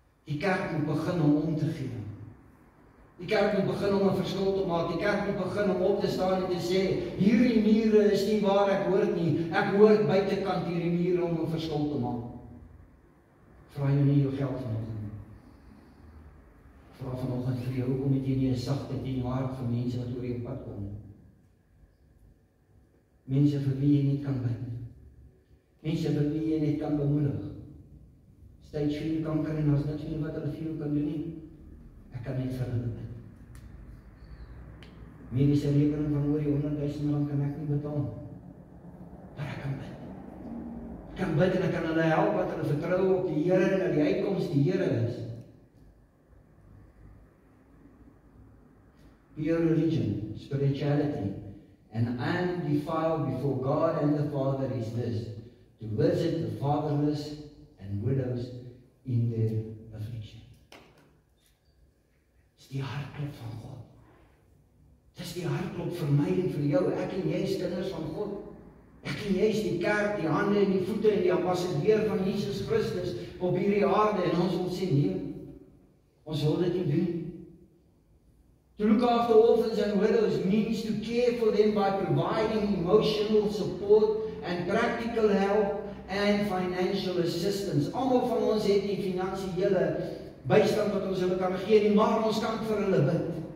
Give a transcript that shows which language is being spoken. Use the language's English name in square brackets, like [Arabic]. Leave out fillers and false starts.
[Afrikaans] Die kerk moet begin om te gee. Die kerk moet begin om 'n verskil te maak. Die kerk moet begin om op te staan en te sê, hierdie mure is nie waar ek hoort nie. Ek hoort buitekant hierdie mure om 'n verskil te maak. Vra jy nie jou geld vanoggend. Vra vanoggend vir jou, hoekom het jy nie 'n sagtheid in jou hart vir mense wat oor jou pad kom? Mense vir wie jy nie kan bid. Mense vir wie jy net kan bemoedig. Stage 4 kanker en ons net nie wat hulle vir jou kan doen nie. Ek kan net vir hulle bid. Mediese rekening van oor die 100.000 rand kan ek nie betaal. Maar ek kan bid. Ek kan bid en ek kan hulle help wat hulle vertrou op die Here en dat die uitkoms die Here is. [English] Pure religion, spirituality, and undefiled before God and the Father is this, to visit the fatherless and widows in their affliction. [Afrikaans] Dis die hartklop van God. Dis die hartklop vir my en vir jou. Ek en jy is kinders van God. Ek en jy is die kerk, die hande en die voete en die ambassadeur van Jesus Christus op hierdie aarde en ons wil sê nee. Ons wil dit nie doen. [English] To look after orphans and widows means to care for them by providing emotional support and practical help and financial assistance. [Afrikaans] Almal van ons het nie finansiële bystand wat ons hulle kan gee nie, maar ons kan vir hulle bid.